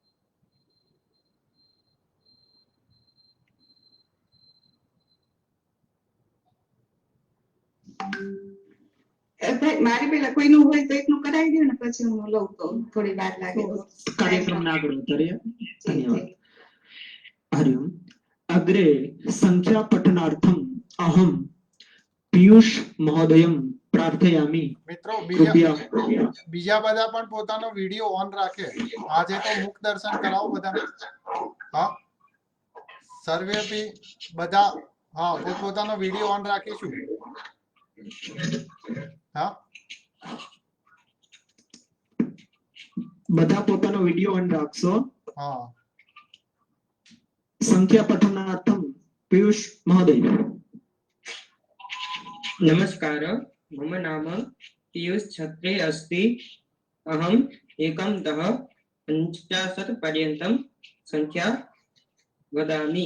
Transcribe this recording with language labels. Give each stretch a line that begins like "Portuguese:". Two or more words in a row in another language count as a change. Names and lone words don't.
Gujarati: મારી પેલા કોઈનું હોય તો એકનું કરાવી દો ને, પછી હું લઉં તો થોડી વાર લાગે. કાર્યક્રમને આગળ વધારીએ. ધન્યવાદ.
Sanskrit: हरिओम। अग्रे संख्या पठनार्थम अहम पीयूष महोदयम प्रार्थयामि।
Gujarati: મિત્રો બીજા બધા પણ પોતાનો વિડિયો ઑન રાખે। આજે તો મુખ દર્શન કરાઓ બધા। હાં, સર્વે ભી બધા હાં પોતાનો વિડિયો ઑન રાખીશુ। हाँ, બધા પોતાનો વિડિયો ઑન રાખશો। हाँ,
Sanskrit: संख्या पठनार्थम पीयूष महोदय। नमस्कार, मम नाम पीयूष छत्रे अस्ति। अहम एकं तः 50 पर्यन्तं संख्या वदामि।